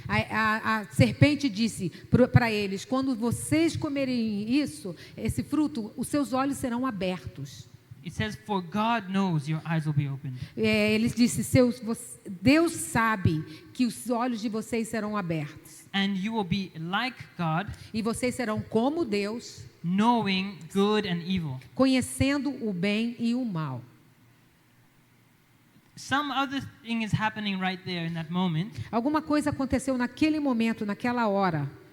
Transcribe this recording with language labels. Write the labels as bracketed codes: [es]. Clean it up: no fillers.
[pt] A serpente disse para eles, quando vocês comerem esse fruto, os seus olhos serão abertos. [en] It says, "For God knows your eyes will be open." [pt] Eles disse, Deus sabe que os olhos de vocês serão abertos. [en] And you will be like God, [pt] E vocês serão como Deus, [en] knowing good and evil. [pt] conhecendo o bem e o mal. [en] Some other thing is happening right there in that moment. [pt] Alguma coisa aconteceu naquele momento, naquela hora.